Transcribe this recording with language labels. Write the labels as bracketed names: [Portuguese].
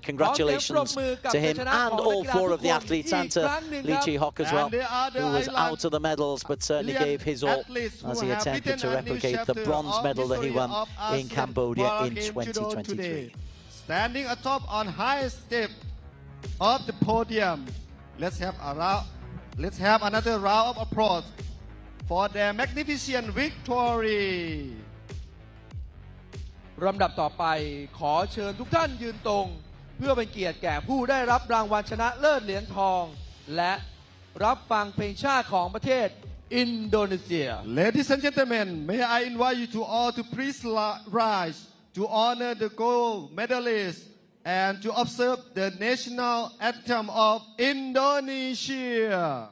[English] Congratulations to him and all 4 of the athletes, and to Lee Chi Hock as well, who was out of the medals but certainly gave his all as he attempted to replicate the bronze medal that he won in Cambodia in 2023. Standing atop on high step of the podium, let's have another round of applause for their magnificent victory. [Thai] ลำดับต่อไปขอเชิญทุกท่านยืนตรงเพื่อเป็นเกียรติแก่ผู้ได้รับรางวัลชนะเลิศเหรียญทองและรับฟังเพลงชาติของประเทศอินโดนีเซีย [English] Ladies and gentlemen, may I invite you to all to please rise to honor the gold medalists and to observe the national anthem of Indonesia.